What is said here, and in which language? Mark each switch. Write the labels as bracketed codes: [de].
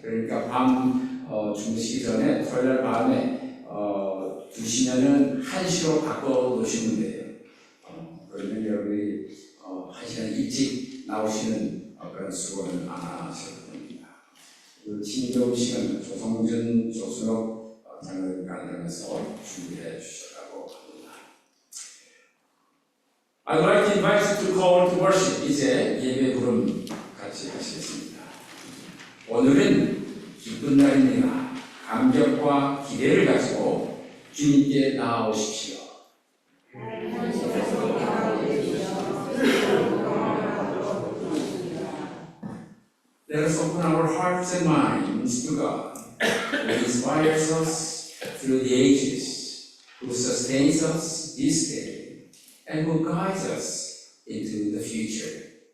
[ko] 그러니까 밤 주무시기 전에 토요일 밤에 두시면은 1시로 바꿔 놓으시면 돼요. 그러면 여러분이 1시간 일찍 나오시는 그런 수고는 안 하셔도 됩니다. 그 친교 시간 조성준, 조순옥 장로님과 앉아서 준비해 주시라고 합니다. [en] I'd like to invite you to call to worship. [ko] 이제 예배 부름 같이 하시겠습니다. 오늘은 기쁜 날입니다. 감격과 기대를 가지고 주님께 나아오십시오. [en] Let us open our hearts and minds to God, who inspires us through the ages, who sustains us this day, and who guides us into the future.